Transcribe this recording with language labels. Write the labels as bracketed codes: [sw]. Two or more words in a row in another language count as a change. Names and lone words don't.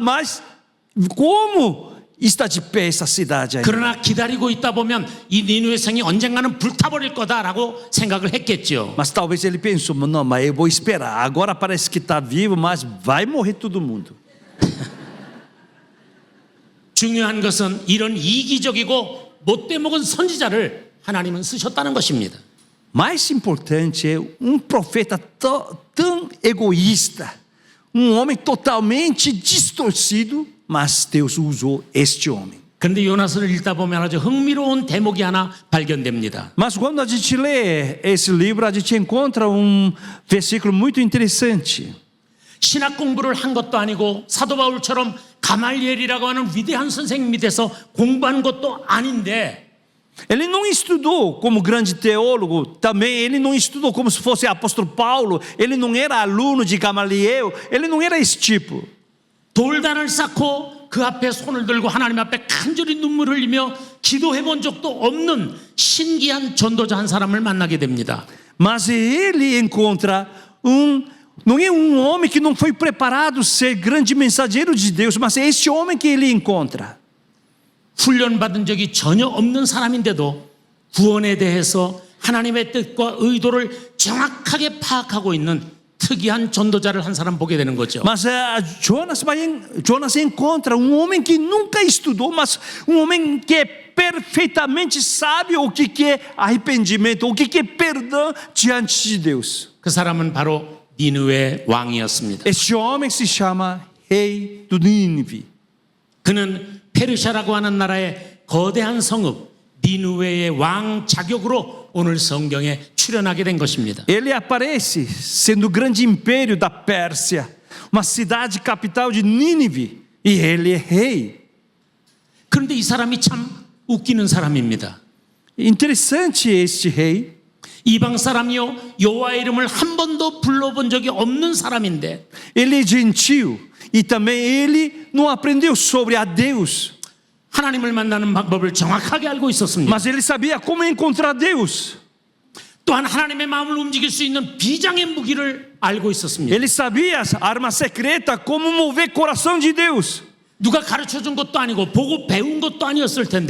[pt] Mas como está de pé essa cidade ainda? [ko] 그러나 기다리고 있다 보면 이 니누의 성이 언젠가는 불타버릴 거다라고 생각을 했겠죠. [pt] Mas talvez ele pensou, não, mas eu vou esperar. Agora parece que está vivo, mas vai morrer todo mundo. [ko] 중요한 것은 이런 이기적이고 못돼 먹은 선지자를 하나님은 쓰셨다는 것입니다. [pt] Mais importante é profeta tão egoísta, homem totalmente distorcido, mas Deus usou este homem. [ko] 그런데 요나서를 읽다 보면 아주 흥미로운 대목이 하나 발견됩니다. [pt] Mas quando a gente lê esse livro, a gente encontra versículo muito interessante. [ko] 신학 공부를 한 것도 아니고 사도 바울처럼 가말리엘이라고 하는 위대한 선생님 밑에서 공부한 것도 아닌데 [pt] Ele não estudou como grande teólogo, também ele não estudou como se fosse apóstolo Paulo, ele não era aluno de Gamaliel, ele não era esse tipo. [ko] 돌단을 쌓고 그 앞에 손을 들고 하나님 앞에 간절히 눈물을 흘리며 기도해 본 적도 없는 신기한 전도자 한 사람을 만나게 됩니다. [pt] Mas ele encontra não é homem que não foi preparado ser grande mensageiro de Deus, mas é esse homem que ele encontra. [ko] 훈련받은 적이 전혀 없는 사람인데도 구원에 대해서 하나님의 뜻과 의도를 정확하게 파악하고 있는 특이한 전도자를 한 사람 보게 되는 거죠. [pt] Mas Jonas encontra homem que nunca estudou, mas homem que perfeitamente sabe o que é arrependimento, o que é perdão diante de Deus. [ko] 그 사람은 바로 니느웨 왕이었습니다. [pt] Este homem se chama Rei do Nínive. [ko] 그는 페르시아라고 하는 나라의 거대한 성읍 니느웨의 왕 자격으로 오늘 성경에 출연하게 된 것입니다. [pt] Ele aparece sendo o grande império da Pérsia, uma cidade capital de Nínive, e ele é rei. [ko] 그런데 이 사람이 참 웃기는 사람입니다. [pt] Interessante este rei. [ko] 이방 사람이요 여호와의 이름을 한 번도 불러본 적이 없는 사람인데 [pt] Ele é gentil e também ele não aprendeu sobre a Deus. [ko] 하나님을 만나는 방법을 정확하게 알고 있었습니다. [pt] Mas ele sabia como encontrar Deus. [ko] 또한 하나님의 마음을 움직일 수 있는 비장의 무기를 알고 있었습니다. [pt] Ele sabia a arma secreta, como mover o coração de Deus. [ko] 누가 가르쳐준 것도 아니고 보고 배운 것도 아니었을 텐데